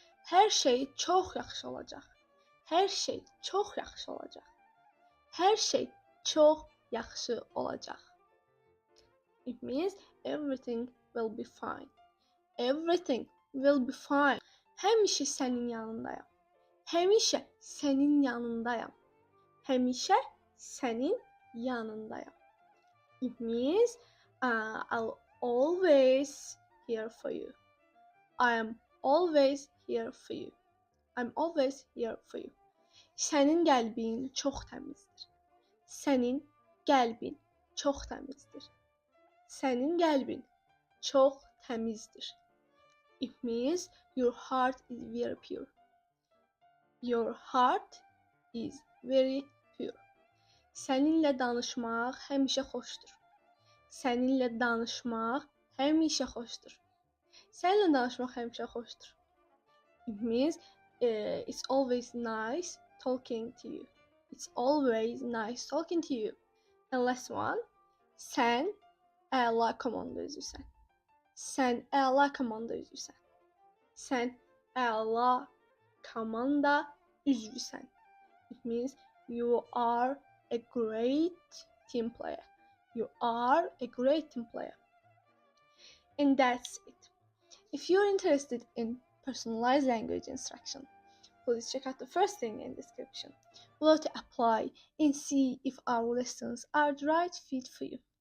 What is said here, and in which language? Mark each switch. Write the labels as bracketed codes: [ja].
[az] Hər şey çox yaxşı olacaq. Hər şey çox yaxşı olacaq. Hər şey çox yaxşı olacaq. [en] It means everything will be fine. Everything will be fine. [az] Həmişə sənin yanındayam. Həmişə sənin yanındayam. Həmişə sənin yanındayam. [en] It means I'll always here for you. I am always here for you. I'm always here for you. [az] Sənin qəlbin çox təmizdir. Sənin qəlbin çox təmizdir. Sənin qəlbin çox təmizdir. [en] It means your heart is very pure. Your heart is very pure. [az] Səninlə danışmaq həmişə xoşdur. Səninlə danışmaq həmişə xoşdur. Səninlə danışmaq həmişə xoşdur. [en] It means it's always nice talking to you. It's always nice talking to you. And last one, [az] sən əla komanda üzvüsən. Sən əla komanda üzvüsən. Sən əla komanda üzvüsən. [en] It means you are a great team player. You are a great team player. And that's it. If you're interested in personalized language instruction, please check out the first link in the description below to apply and see if our lessons are the right fit for you.